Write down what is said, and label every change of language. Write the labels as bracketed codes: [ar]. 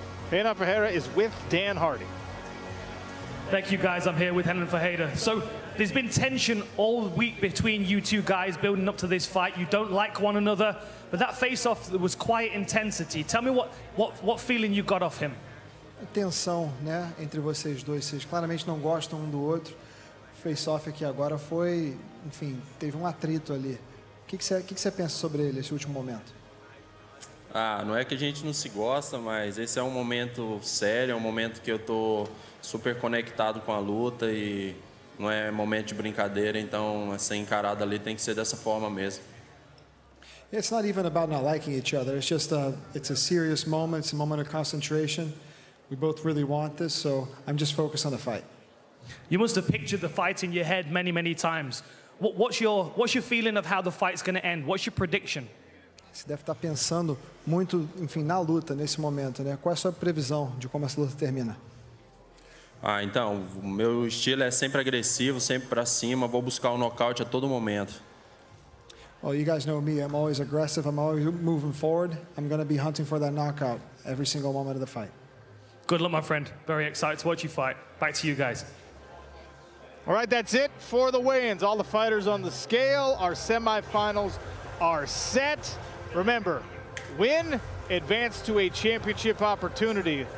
[en] Renan Ferreira is with Dan Hardy. Thank you, guys. I'm here with Renan Ferreira. So there's been tension all week between you two guys building up to this fight. You don't like one another, but that face-off was quiet intensity. Tell me what feeling you got off him. [pt] Tensão, né, entre vocês dois. Vocês claramente não gostam um do outro. O face-off aqui agora foi, enfim, teve um atrito ali. O que você pensa sobre ele, esse último momento? Ah, não é que a gente não se gosta, mas esse é um momento sério, é um momento que eu tô super conectado com a luta e não é momento de brincadeira, então essa encarada ali tem que ser dessa forma mesmo. [en] It's not even about not liking each other. It's just it's a serious moment. It's a moment of concentration. We both really want this, so I'm just focused on the fight. You must have pictured the fight in your head many, many times. What's your feeling of how the fight's going to end? What's your prediction? [pt] Você deve estar pensando muito, enfim, na luta nesse momento, né? Qual é a sua previsão de como essa luta termina? Ah, então, o meu estilo é sempre agressivo, sempre para cima, vou buscar o nocaute a todo momento. [en] Well, you guys know me. I'm always aggressive. I'm always moving forward. I'm going to be hunting for that knockout every single moment of the fight. Good luck, my friend. Very excited to watch you fight. Back to you guys. All right, that's it for the weigh-ins. All the fighters on the scale. Our semifinals are set. Remember, win, advance to a championship opportunity.